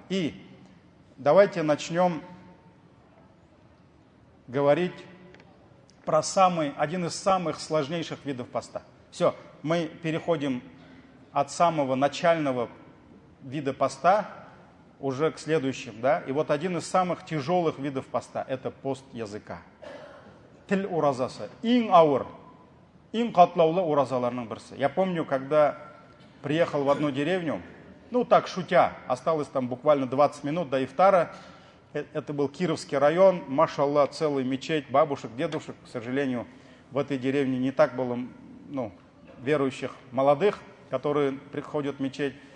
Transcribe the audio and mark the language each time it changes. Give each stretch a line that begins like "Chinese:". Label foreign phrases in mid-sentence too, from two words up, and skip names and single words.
Russian: И давайте начнем говорить про один из самых сложнейших видов поста. Все, мы переходим от самого начального вида поста уже к следующим, да? И вот один из самых тяжелых видов поста — это пост языка.
Tatar: Тіл уразасы. Иң ауыр, иң катлаулы уразаларның бірсі.
Russian: Я помню, когда приехал в одну деревню, так шутя, осталось там буквально 20 минут до ифтара. Это был Кировский район, машаллах, целая мечеть, бабушек, дедушек. К сожалению, в этой деревне не так было верующих молодых, которые приходят в мечеть.